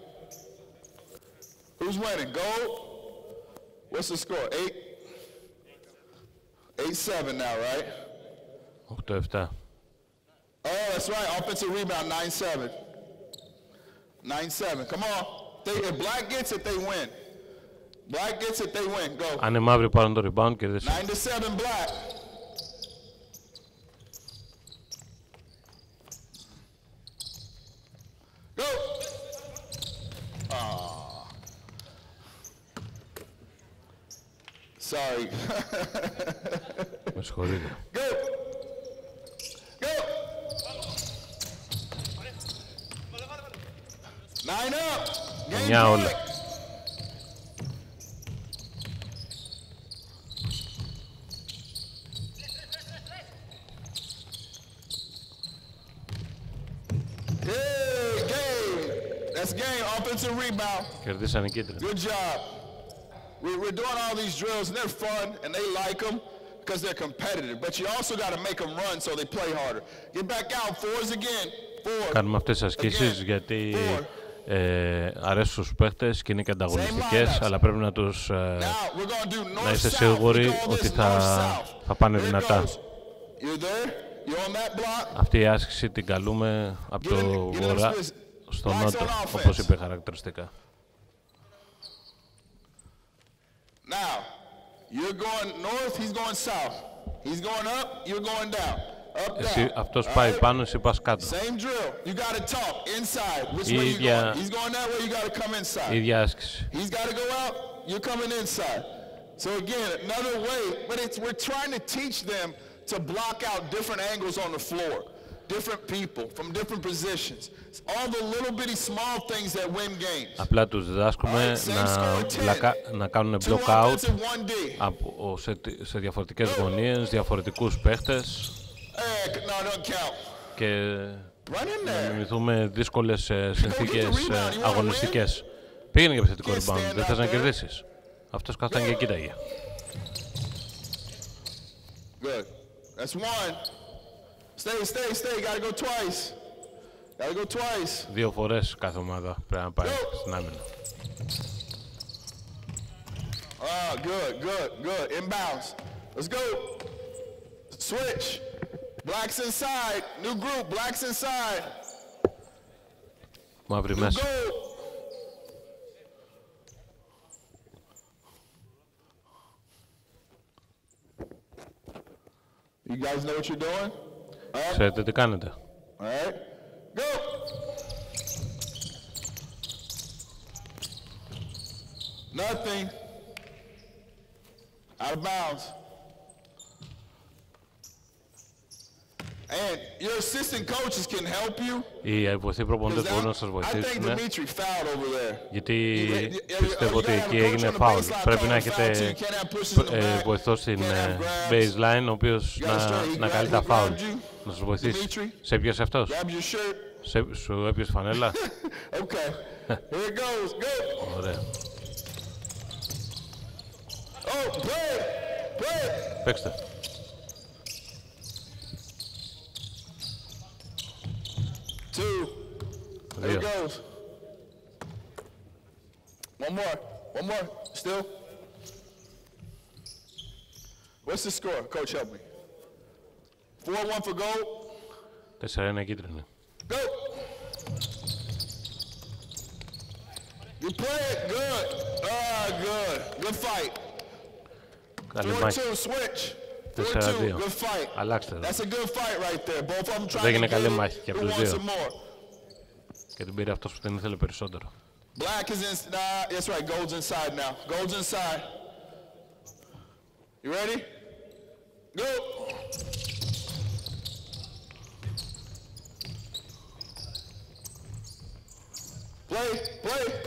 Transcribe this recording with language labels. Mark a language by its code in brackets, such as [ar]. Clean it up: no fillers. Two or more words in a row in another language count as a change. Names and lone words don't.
[en] Who's winning? Gold? What's the score? 8-7 now, right? 8-7. Oh, that's right. Offensive rebound, 9-7. 9-7. Come on. If black gets it, they win. Black gets it, they win. Go. [el] Αν οι μαύροι πάρουν το rebound, κερδίσουν. [en] 9-7 black. Go. Oh. Sorry. [el] Με συγχωρείτε. [en] Go. Go. 9 up. [el] 9 όλα. Κερδίσανε οι κίτρινοι. [en] Good job. We're doing all these drills and they're fun and they like them because they're competitive. But you also got to make them run so they play harder. Get back out. 4s again. 4. [el] Κάνουμε αυτές τις ασκήσεις γιατί αρέσουν στους παίχτες και είναι και ανταγωνιστικές, αλλά πρέπει να τους να είστε σίγουροι ότι θα πάνε δυνατά. [en] You there? You on that block? [el] Αυτή η άσκηση την καλούμε από το βορρά στο νότο, όπως είπε χαρακτηριστικά. [en] Now, you're going north, he's going south. He's going up, you're going down. Up, [el] Εσύ, [en] down. [el] αυτός πάει πάνω, εσύ πας κάτω. [en] Same drill. You got to talk inside. Which way you [el] ίδια- [en] going? He's going that way, you got to come inside. [el] Ίδια άσκηση. [en] He's got to go out, you're coming inside. So again, another way, but we're trying to teach them to block out different angles on the floor, different people from different positions. All the little bitty small things that win games. [el] Απλά τους διδάσκουμε να κάνουν [en] Two block out offensive, one D. [el] σε διαφορετικές γωνίες, διαφορετικούς παίχτες [en] Hey, no, don't count. [el] και [en] Run in [el] να [en] there. [el] μιμηθούμε δύσκολες συνθήκες αγωνιστικές. Πήγαινε για επιθετικό rebound, δεν θες να κερδίσεις. Αυτός καθόταν και κοίταγε. [en] Good. That's one. Stay. Gotta go twice. Gotta go twice. [el] 2 φορές κάθε ομάδα πρέπει να πάει στην άμυνα. [en] Ah, good. Inbounds. Let's go. Switch. Blacks inside. New group. Blacks inside. [el] Μαύρη μέσα. [en] Go. You guys know what you're doing? All right. [el] Ξέρετε τι κάνετε. [en] All right. Go. Nothing. Out of bounds. And your assistant coaches can help you. [el] Οι βοηθοί προπονητές μπορούν να σας [en] I think [el] βοηθήσουν, [en] Dimitri fouled over there. [el] γιατί πιστεύω ότι εκεί έγινε φάουλ. Πρέπει να έχετε βοηθό στην baseline, ο οποίος να καλεί τα φάουλ. Να σας βοηθήσει. Σε έπιασε αυτός. [en] Grab your shirt. [el] Σου έπιασε φανέλα. [en] Okay. Here it goes. Go. [el] Ωραία. [en] Oh, play. [el] Παίξτε. [en] Two. There it 2. goes. One more. Still. What's the score? Coach, help me. 4-1 for gold. [el] 4-1 κίτρινη. [en] Go. You play it good. Good. Good fight. [el] Καλή μάχη. [en] 4-2 switch. 4-2. Good fight. [el] Αλλάξτε εδώ. [en] That's a good fight right there. Both of them trying [el] έγινε [en] to [el] καλή [en] get [el] μάχη [en] it. [el] και [en] Who [el] από τους [en] wants [el] δύο. [en] some more? [el] Και την πήρε αυτός που την ήθελε περισσότερο. [en] Black is in. Nah, that's right. Gold's inside now. Gold's inside. You ready? Go. Play.